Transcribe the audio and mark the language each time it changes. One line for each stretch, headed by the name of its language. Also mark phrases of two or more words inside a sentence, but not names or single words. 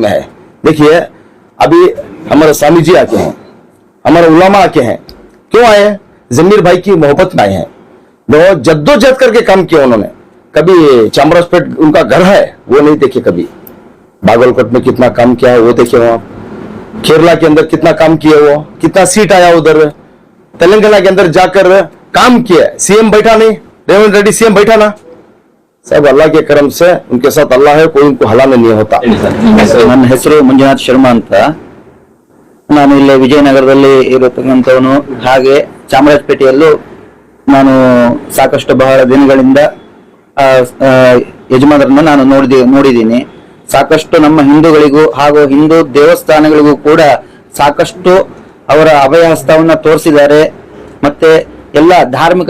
Hindi: में है देखिए अभी हमारे स्वामी जी आके हैं हमारे उलामा आके हैं क्यों आए हैं जमीर भाई की मोहब्बत में आए हैं बहुत जद्दोजहद करके काम किया उन्होंने कभी चामराजपेट उनका घर है वो नहीं देखे कभी बागलकोट में कितना काम किया है वो देखे वहां केरला के अंदर कितना काम किया वो कितना सीट आया उधर तेलंगाना के अंदर जाकर काम किया सीएम बैठा नहीं रेवंत रेड्डी सीएम बैठा ना सब अल्लाह के करम से उनके साथ अल्लाह है कोई उनको हलाने नहीं होता
Kannada: ನನ್ನ ಹೆಸರು ಮಂಜುನಾಥ್ ಶರ್ಮಾ ಅಂತ ನಾನು ಇಲ್ಲಿ ವಿಜಯನಗರದಲ್ಲಿ ಇರತಕ್ಕಂತವನು ಹಾಗೆ ಚಾಮರಾಜಪೇಟೆಯಲ್ಲೂ ನಾನು ಸಾಕಷ್ಟು ಬಹಳ ದಿನಗಳಿಂದ ಯಜಮಾನರನ್ನ ನಾನು ನೋಡಿದ್ದೀನಿ ಸಾಕಷ್ಟು ನಮ್ಮ ಹಿಂದೂಗಳಿಗೂ ಹಾಗೂ ಹಿಂದೂ ದೇವಸ್ಥಾನಗಳಿಗೂ ಕೂಡ ಸಾಕಷ್ಟು ಅವರ ಅಭಯಹಸ್ತವನ್ನ ತೋರಿಸಿದ್ದಾರೆ ಮತ್ತೆ ಎಲ್ಲ ಧಾರ್ಮಿಕ